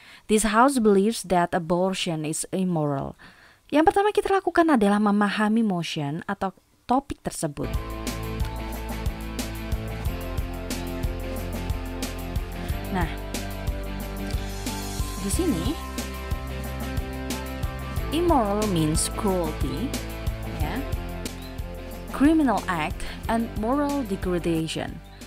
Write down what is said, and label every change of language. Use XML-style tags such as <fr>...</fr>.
<en>This house believes that abortion is immoral.</en> <id>Yang pertama kita lakukan adalah memahami motion atau topik tersebut. Nah, di sini</id> <en>immoral means cruelty, ya, criminal act, and moral degradation.</en>